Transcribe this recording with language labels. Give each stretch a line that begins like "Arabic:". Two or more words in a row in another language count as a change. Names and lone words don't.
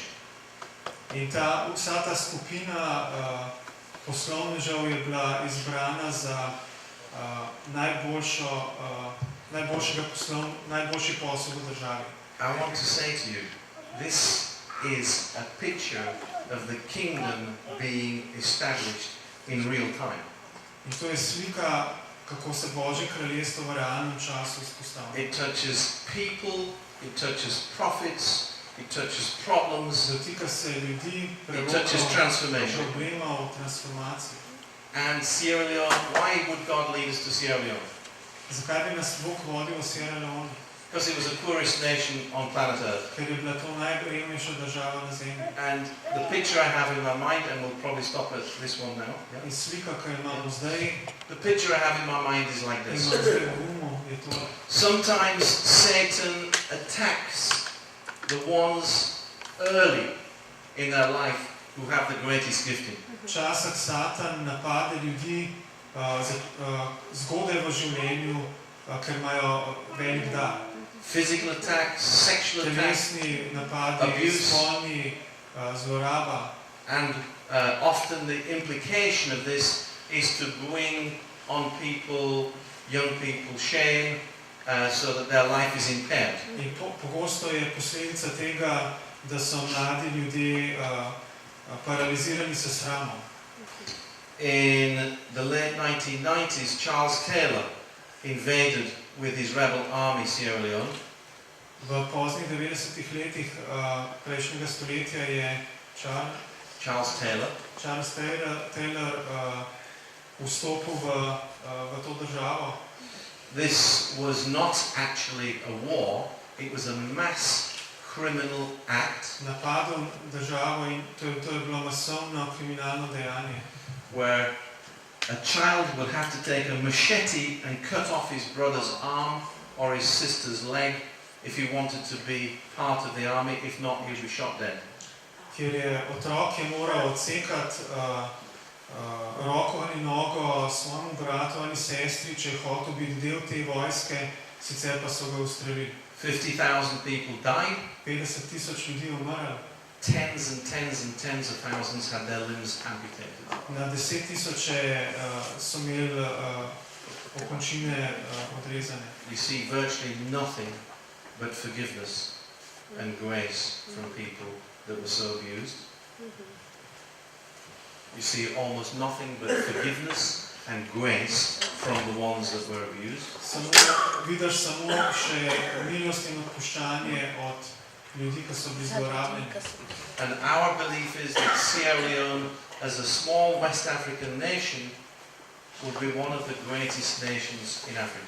Slovenian: In vsa ta skupina poslovnežev je bila izbrana za najboljši posel v državi.
English: I want to say to you, this is a picture of the kingdom being established in real time.
Slovenian: In to je slika, kako se Božje kraljestvo v realnem času vzpostavlja.
English: It touches people, it touches prophets, it touches problems,
Slovenian: dotika se ljudi,
English: it touches transformation.
Slovenian: Problemov, transformacij.
English: And Sierra Leone, why would God lead us to Sierra Leone?
Slovenian: Zakaj bi nas Bog vodil v Sierra Leone?
English: because it was the poorest nation on planet Earth.
Slovenian: ker je bila to najrevnejša država na Zemlji.
English: And the picture I have in my mind, and we'll probably stop at this one now. Yeah.
Slovenian: In slika, ki jo imamo zdaj,
English: The picture I have in my mind is like
Slovenian: ki
English: this.
Slovenian: imamo zdaj v umu, je to.
English: Sometimes Satan attacks the ones early in their life who have the greatest gifting.
Slovenian: Včasih Satan napade ljudi zgodaj v življenju, ker imajo velik dar.
English: Physical attacks, sexual attacks,
Slovenian: Telesni napadi,
English: abuse.
Slovenian: spolni zloraba.
English: and often the implication of this is to bring on people, young people, shame, so that their life is impaired.
Slovenian: In pogosto je posledica tega, da so mladi ljudje paralizirani s sramom.
English: In the late 1990s, Charles Taylor invaded with his rebel army Sierra Leone.
Slovenian: V poznih 90-ih letih prejšnjega stoletja je Charles Taylor Charles Taylor vstopil v to državo.
English: This was not actually a war, it was a mass criminal act
Slovenian: Napadel državo in to je bilo masovno kriminalno dejanje,
English: where a child would have to take a machete and cut off his brother's arm or his sister's leg if he wanted to be part of the army, if not he would be shot dead.
Slovenian: kjer je otrok je moral odsekati roko ali nogo svojemu bratu ali sestri, če je hotel biti del te vojske, sicer pa so ga ustrelili.
English: 50,000 people died.
Slovenian: 50,000 ljudi je umrlo.
English: Tens and tens and tens of thousands had their limbs amputated.
Slovenian: Na 10,000 so imeli okončine odrezane.
English: We see virtually nothing but forgiveness and grace from people that were so abused. You see almost nothing but forgiveness and grace from the ones that were abused.
Slovenian: Vidiš samo še milost in odpuščanje od ljudi, ki so bili zlorabljeni.
English: And our belief is that Sierra Leone, as a small West African nation, will be one of the greatest nations in Africa.